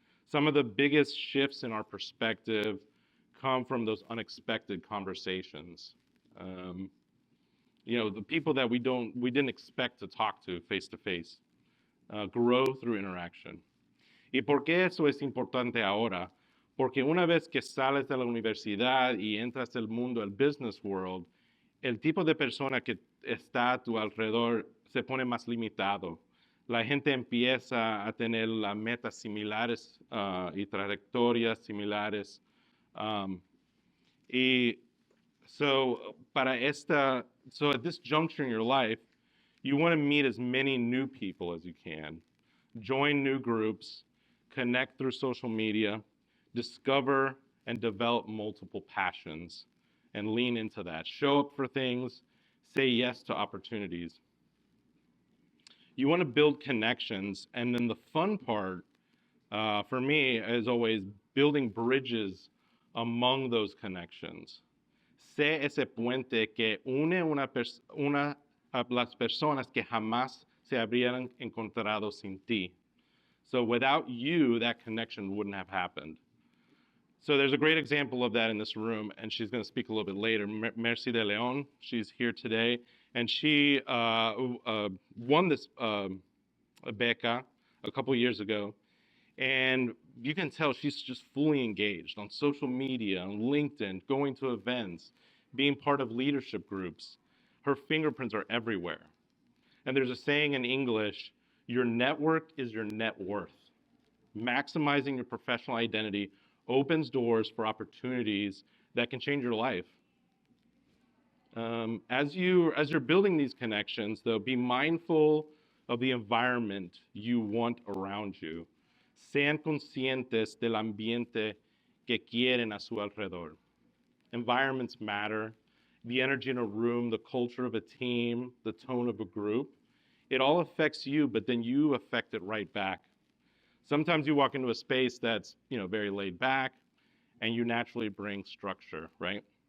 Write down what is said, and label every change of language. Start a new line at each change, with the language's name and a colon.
English: Some of the biggest shifts in our perspective come from those unexpected conversations. The people that we didn't expect to talk to face to face. Grow through interaction.
Spanish: ¿Y por qué eso es importante ahora? Porque una vez que sales de la universidad y entras al mundo, el
English: business world,
Spanish: el tipo de persona que está a tu alrededor se pone más limitado. La gente empieza a tener las metas similares y trayectorias similares.
English: So at this juncture in your life, you want to meet as many new people as you can. Join new groups, connect through social media, discover and develop multiple passions, and lean into that. Show up for things, say yes to opportunities. You want to build connections, and then the fun part for me is always building bridges among those connections.
Spanish: Sé ese puente que une a las personas que jamás se habrían encontrado sin ti.
English: So without you, that connection wouldn't have happened. So there's a great example of that in this room, and she's going to speak a little bit later. Merci de Leon, she's here today, and she won this beca a couple years ago, and you can tell she's just fully engaged on social media, on LinkedIn, going to events, being part of leadership groups. Her fingerprints are everywhere. And there's a saying in English, your network is your net worth. Maximizing your professional identity opens doors for opportunities that can change your life. As you're building these connections, though, be mindful of the environment you want around you.
Spanish: Sean conscientes del ambiente que quieren a su alrededor.
English: Environments matter. The energy in a room, the culture of a team, the tone of a group. It all affects you, but then you affect it right back. Sometimes you walk into a space that's, very laid back, and you naturally bring structure, right?